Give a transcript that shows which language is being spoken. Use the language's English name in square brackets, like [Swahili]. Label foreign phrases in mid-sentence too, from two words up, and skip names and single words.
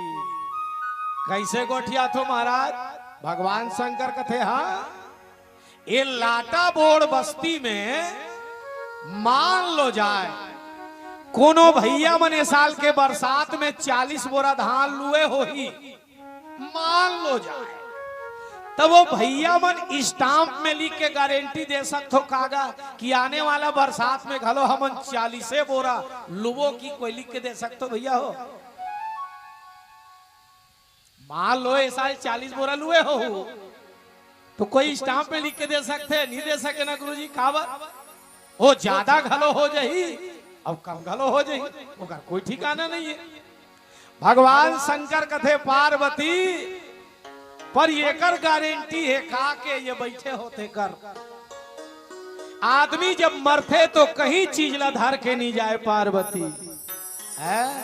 [Chhattisgarhi] कैसे गोठिया तो महाराज, भगवान शंकर कथे हाँ, ये लाटा बोड़ बस्ती में मान लो जाए कोनो भैया मने साल के बरसात में 40 बोरा धान लुए हो ही, मान लो जाए, तब वो भैया मन स्टाम्प में लिख के गारंटी दे सकते कागा कि आने वाला बरसात में घलो हमन 40 बोरा लुबो की कोई लिख के दे सकते भैया हो। मान लो इस साल 40 बोरा लुए हो तो कोई स्टाम्प में लिख के दे सकते, नहीं दे सके ना गुरुजी। काबर वो ज्यादा घलो हो जाही अब कम घलो हो जाही, ओकर कोई ठिकाना नहीं है। भगवान शंकर कथे पार्वती पर ये कर गारंटी है का के ये बैठे होते कर। आदमी जब मरते तो कहीं चीज ला धर के नहीं जाए पार्वती है।